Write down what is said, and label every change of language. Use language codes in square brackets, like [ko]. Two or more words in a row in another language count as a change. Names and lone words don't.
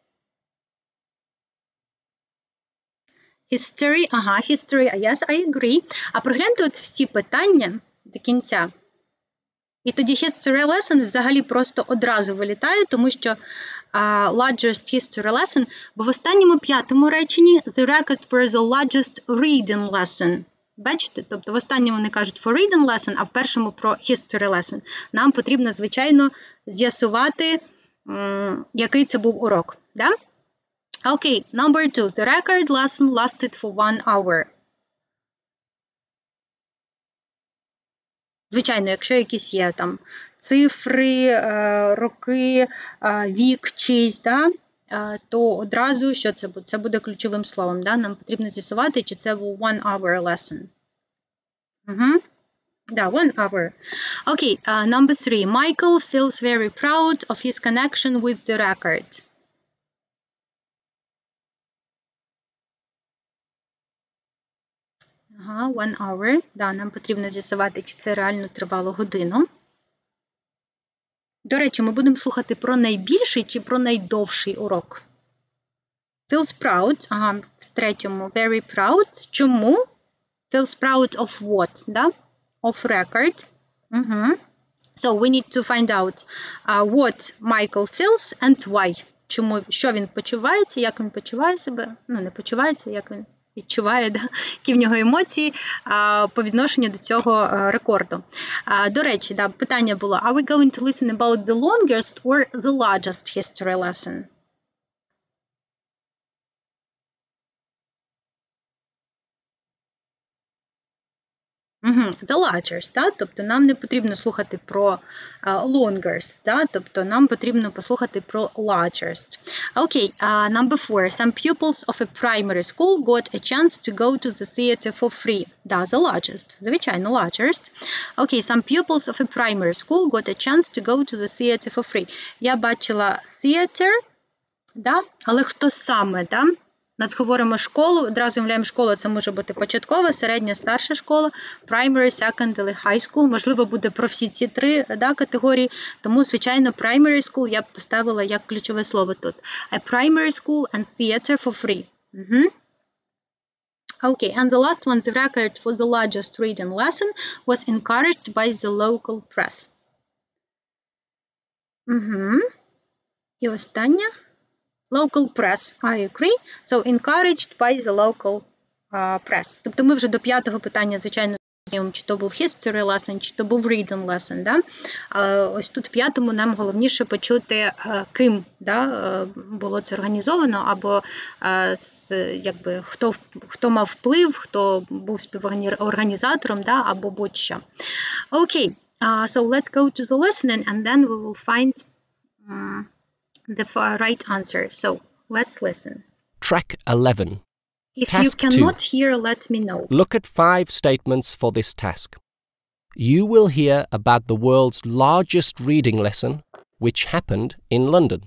[en] History, history, yes, I agree. [uk] А прогляньте от всі питання до кінця. І тоді [en] history lesson [uk] взагалі просто одразу вилітає, тому що [en] largest history lesson, [uk] бо в останньому 5-му реченні [en] the record for the largest reading lesson. [uk] Бачите? Тобто в останньому вони кажуть [en] for reading lesson, [uk] а в першому про [en] history lesson. [uk] Нам потрібно, звичайно, з'ясувати, який це був урок. Да? [en] Okay, number 2. The record lesson lasted for 1 hour. [uk] Звичайно, якщо якісь є там цифри, роки, вік чийсь, да, то одразу, що це буде? Це буде ключовим словом. Да? Нам потрібно з'ясувати, чи це був [en] 1 hour lesson. [uk] Да, [en] 1 hour. Okay, number 3. Michael feels very proud of his connection with the record. Ага, 1 hour. [uk] Да, нам потрібно з'ясувати, чи це реально тривало годину. До речі, ми будемо слухати про найбільший чи про найдовший урок. [en] Feels proud. [uk] Ага, в третьому. [en] Very proud. Чому? Feels proud of what? Да? Of record. So we need to find out what Michael feels and why. [uk] Що він почувається, як він почуває себе, не почувається, як він відчуває, да? Які в нього емоції по відношенню до цього рекорду. До речі, да, питання було, [en] are we going to listen about the longest or the largest history lesson? The largest, [uk] да? Тобто нам не потрібно слухати про longest, да? Тобто нам потрібно послухати про largest. [en] Okay, number 4. Some pupils of a primary school got a chance to go to the theater for free. Да, the largest. Звичайно, largest. Okay, some pupils of a primary school got a chance to go to the theater for free. [uk] Я бачила theater, да? Але хто саме, да? Нас говоримо школу, одразу являємо школу, це може бути початкова, середня, старша школа, [en] primary, secondary, high school, [uk] можливо, буде про всі ці три категорії, тому, звичайно, [en] primary school [uk] я б поставила як ключове слово тут. [en] A primary school and theater for free. Okay, and the last one, the record for the largest reading lesson was encouraged by the local press. [uk] І останнє. [en] Local press, I agree. So, encouraged by the local press. [uk] Тобто ми вже до 5-го питання, звичайно, знаємо, чи то був [en] history lesson, [uk] чи то був [en] reading lesson. [uk] Да? Ось тут в 5-му нам головніше почути, ким було це організовано, або якби, хто мав вплив, хто був співорганізатором, або будь-що. [en] Okay, so let's go to the listening, and then we will find the right answer. So let's listen. Track 11. If Task you cannot hear, let me know. Look at 5 statements for this task. You will hear about the world's largest reading lesson, which happened in London.